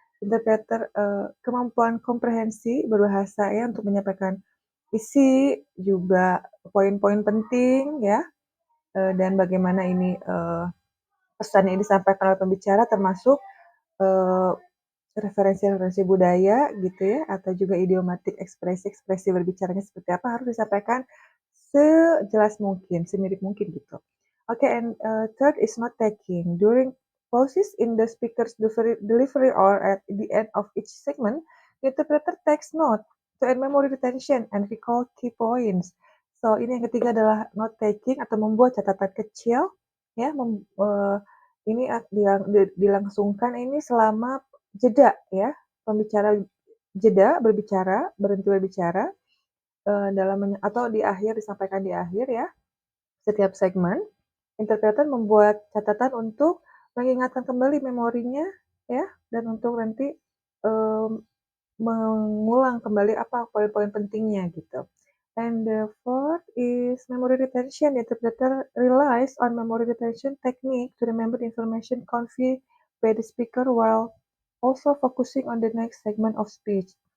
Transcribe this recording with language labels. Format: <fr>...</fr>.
<id>Interpreter kemampuan komprehensi berbahasa ya untuk menyampaikan isi, juga poin-poin penting ya, dan bagaimana ini pesan yang disampaikan oleh pembicara termasuk eee, referensi-referensi budaya gitu ya, atau juga idiomatik ekspresi-ekspresi berbicaranya seperti apa harus disampaikan sejelas mungkin, semirip mungkin gitu.</id> <en>Oke, and third is note taking. During pauses in the speaker's delivery or at the end of each segment, the interpreter takes note to add memory retention and recall key points.</en> <id>So, ini yang ketiga adalah note taking atau membuat catatan kecil ya, ini dilangsungkan ini selama jeda ya, pembicara jeda berbicara, berhenti berbicara, dalam atau di akhir, disampaikan di akhir ya, setiap segmen. Interpreter membuat catatan untuk mengingatkan kembali memorinya ya, dan untuk nanti, mmm, mengulang kembali apa poin-poin pentingnya gitu.</id> <en>And the fourth is memory retention. The interpreter relies on memory retention technique to remember the information conveyed by the speaker while also focusing on the next segment of speech.</en>